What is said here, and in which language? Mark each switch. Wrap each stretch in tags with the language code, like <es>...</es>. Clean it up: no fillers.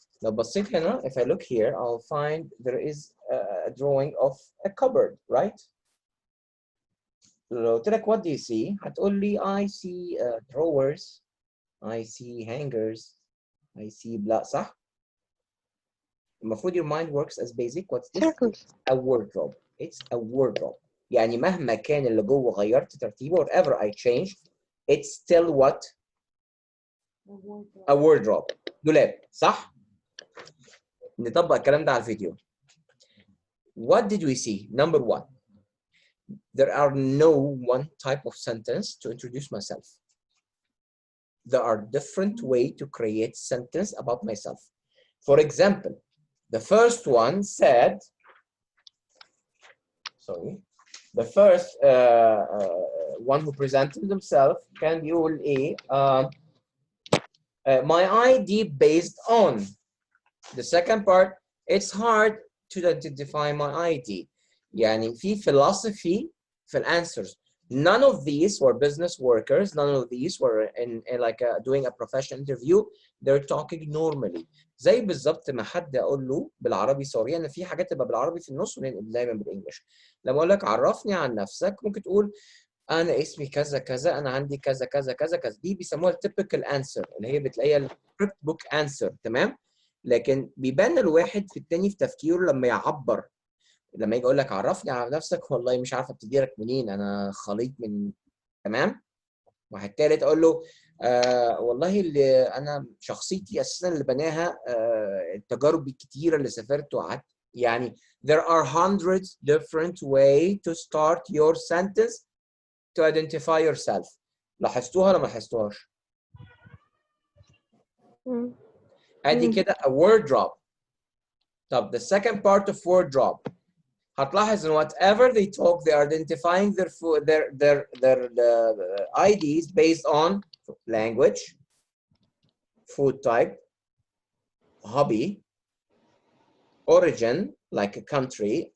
<ar>لو بصيت هنا,</ar> <en>if I look here, I'll find there is a drawing of a cupboard, right?</en> <ar>لو قلت لك</ar> <en>what do you see?</en> <ar>هتقول لي</ar> <en>I see drawers, I see hangers, I see blah, صح؟ المفروض your mind works as basic. What's this? Circles. A wardrobe. It's a wardrobe.</en> <ar>يعني مهما كان اللي جوه غيرت ترتيبه,</ar> <en>whatever I change, it's still what? A wardrobe.</en> <ar>دولاب, صح؟ نطبق الكلام ده على الفيديو.</ar> <en>What did we see? Number one, there are no one type of sentence to introduce myself. There are different ways to create sentence about myself. For example, the first one said, sorry, the first one who presented themselves can</en> <ar>يقول ايه</ar> <en>my ID based on. The second part, it's hard to identify my ID.</en> <ar>يعني في philosophy في answers.</ar> <en>None of these were business workers. None of these were in like doing a professional interview. They're talking normally.</en> <ar>زي بالظبط ما حد اقول له بالعربي, سوري, انا في حاجات تبقى بالعربي في النص وننقل دايما بالانجلش. لما اقول لك عرفني عن نفسك, ممكن تقول انا اسمي كذا كذا, انا عندي كذا كذا كذا كذا. دي بيسموها التيبيكال انسر, اللي هي بتلاقيها السكريبت بوك انسر, تمام؟ لكن بيبان الواحد في التاني في تفكيره لما يعبر. لما يجي يقول لك عرفني على نفسك, والله مش عارفه ابتدي لك منين, انا خليط من, تمام؟ واحد تالت اقول له والله اللي انا شخصيتي اساسا اللي بناها التجارب الكتيره اللي سافرت وقعدت.</ar> <en>يعني there are hundreds different way to start your sentence to identify yourself.</en> <ar>لاحظتوها ولا ما لاحظتوهاش؟ ادي كده</ar> <en>a wardrobe. طب the second part of wardrobe,</en> <ar>هتلاحظ ان</ar> <en>whatever they talk, they are identifying their food, their IDs based on language, food type, hobby, origin, like a country.</en>